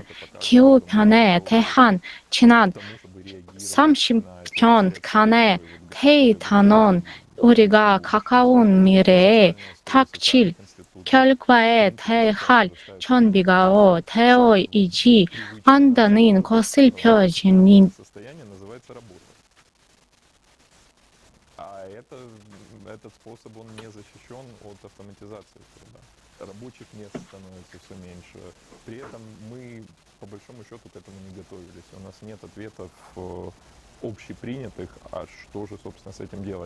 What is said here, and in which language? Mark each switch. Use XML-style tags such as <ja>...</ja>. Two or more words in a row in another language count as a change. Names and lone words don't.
<ko>기후변화에 대한 지난 30년간의 대단한 우리가 가까운 미래에 닥칠 결과에 대할 준비가 되어 있지 않다는 것을 표현합니다.</ko> <ru>Этот способ, он не защищен от автоматизации труда. Рабочих мест становится все меньше. При этом мы, по большому счету, к этому не готовились. У нас нет ответов общепринятых, а что же, собственно, с этим делать?</ru>